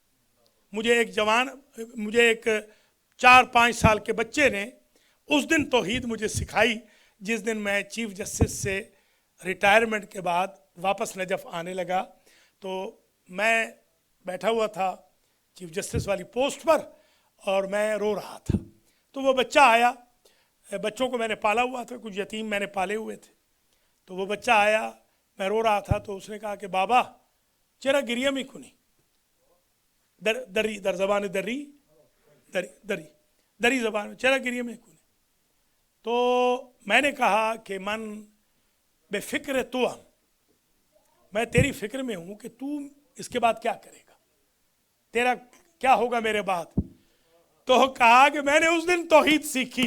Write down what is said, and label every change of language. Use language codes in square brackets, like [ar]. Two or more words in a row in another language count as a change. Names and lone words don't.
[ur] مجھے ایک 4-5 سال کے بچے نے اس دن توحید مجھے سکھائی، جس دن میں چیف جسٹس سے ریٹائرمنٹ کے بعد واپس نجف آنے لگا۔ تو میں بیٹھا ہوا تھا چیف جسٹس والی پوسٹ پر اور میں رو رہا تھا، تو وہ بچہ آیا، بچوں کو میں نے پالا ہوا تھا، کچھ یتیم میں نے پالے ہوئے تھے، تو وہ بچہ آیا، میں رو رہا تھا، تو اس نے کہا کہ [fa] بابا چرا گریم ہی کنی در زبان دری [ur] زبان میں [fa] چرا گریم ہی کنی۔ [ur] تو میں نے کہا کہ [fa] من بے فکر تو ہم، [ur] میں تیری فکر میں ہوں کہ تو اس کے بعد کیا کرے گا، تیرا کیا ہوگا میرے بعد۔ تو کہا کہ میں نے اس دن توحید سیکھی۔